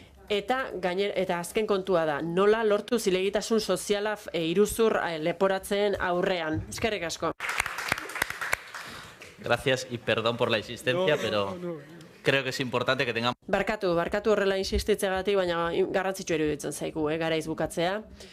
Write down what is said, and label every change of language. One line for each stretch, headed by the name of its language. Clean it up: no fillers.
Basque: Eta azken kontua da, nola lortu zilegitasun soziala iruzur leporatzen aurrean. Eskerrik asko.
Spanish: Gracias y perdón por la insistencia, pero creo que es importante que tengamos...
Basque: Barkatu horrela insistitzegatik, baina garrantzitsua iruditzen zaigu, garaiz bukatzea.